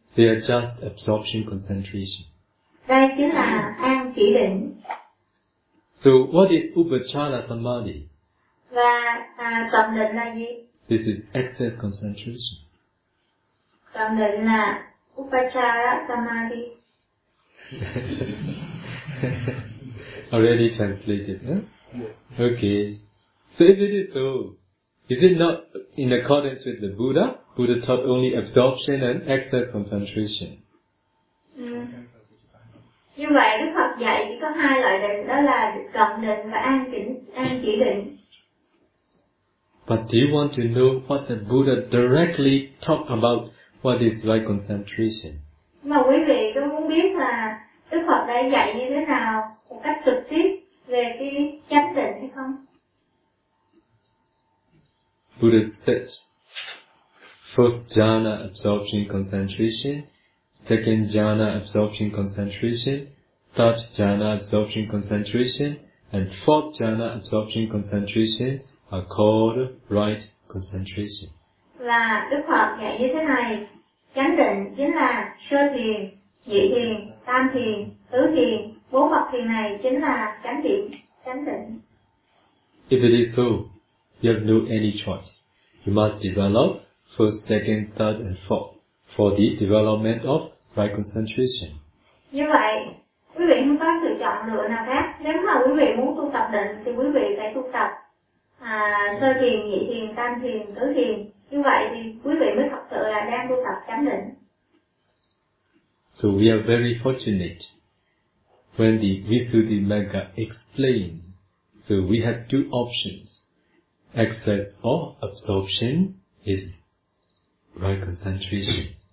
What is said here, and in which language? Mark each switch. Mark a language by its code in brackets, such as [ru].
[en] They are just absorption concentration. [vi] Đây chính là an chỉ định. [en] So what is upachara samadhi? [vi] Và toàn định là gì? [en] This is excess concentration. [vi] Toàn định là upachara samadhi. [en] Already translated, huh? Yeah. Okay. So if it is so, is it not in accordance with the Buddha? Buddha taught only absorption and excess concentration. [vi] Như vậy Đức Phật dạy chỉ có hai loại định, đó là cận định và an chỉ định. [en] But do you want to know what the Buddha directly talked about what is right concentration? [vi] Mà quý vị có muốn biết là Đức Phật đã dạy như thế nào một cách trực tiếp về cái chánh định hay không? [en] Buddha says, first jhana absorption concentration, second jhana absorption concentration, third jhana absorption concentration, and fourth jhana absorption concentration are called right concentration. [vi] Là Đức Phật dạy như thế này, chánh định chính là sơ thiền, nhị thiền, tam thiền, tứ thiền, bốn bậc thiền này chính là chánh định. [en] If it is so, you have no any choice. You must develop first, second, third, and fourth for the development of right concentration. [vi] Như vậy, quý vị không có sự chọn lựa nào khác. Nếu mà quý vị muốn tu tập định, thì quý vị phải tu tập sơ thiền, nhị thiền, tam thiền, tứ thiền. Như vậy thì quý vị mới thật sự là đang tu tập chánh định. [en] So we are very fortunate when the Visuddhi Magga explained. So we have two options. Excess or absorption is right concentration.